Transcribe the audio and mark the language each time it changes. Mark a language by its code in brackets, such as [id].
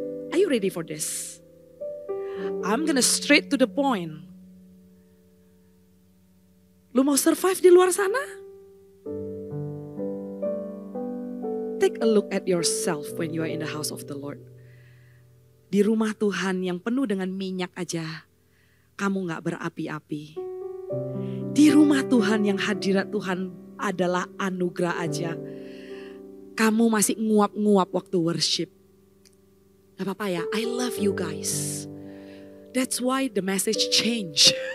[en] Are you ready for this? I'm gonna straight to the point. [id] Lu mau survive di luar sana? [en] Take a look at yourself when you are in the house of the Lord. [id] Di rumah Tuhan yang penuh dengan minyak aja, kamu gak berapi-api. Di rumah Tuhan yang hadirat Tuhan adalah anugerah aja, kamu masih nguap-nguap waktu worship. Gak apa-apa ya, [en] I love you guys. That's why the message changed.